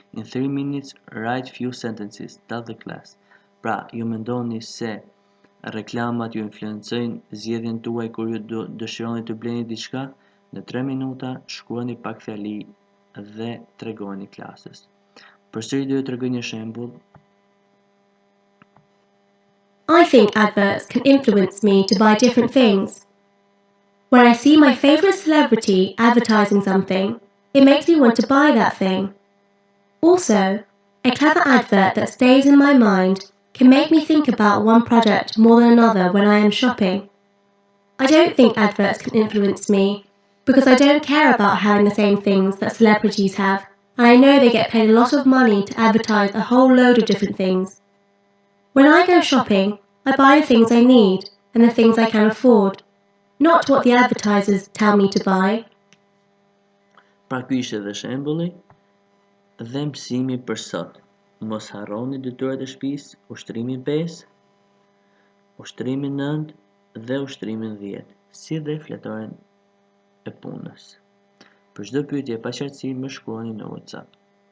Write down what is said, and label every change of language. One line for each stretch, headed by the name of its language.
English: In 3 minutes, write few sentences. Tell the class.
Albanian: Pra, ju mendoni se reklamat ju influencojnë zgjedhjen tuaj kur ju dëshironi të bleni diçka? Në 3 minuta, shkruani pak fjali dhe tregoni klasës. Përsëri do ju tregoj një shembull.
English: I think adverts can influence me to buy different things. When I see my favorite celebrity advertising something, it makes me want to buy that thing. Also, a clever advert that stays in my mind can make me think about one product more than another when I am shopping. I don't think adverts can influence me because I don't care about having the same things that celebrities have, and I know they get paid a lot of money to advertise a whole load of different things. When I go shopping, I buy the things I need and the things I can afford, not what the advertisers tell me to buy.
Albanian: Pra ky ishte edhe shembulli dhe mësimi për sot. Mos harroni detyrat e shtëpisë, ushtrimin 5, ushtrimin 9 dhe ushtrimin 10, si dhe fletoren e punës. Për çdo pyetje pa qartësi më shkruani në WhatsApp.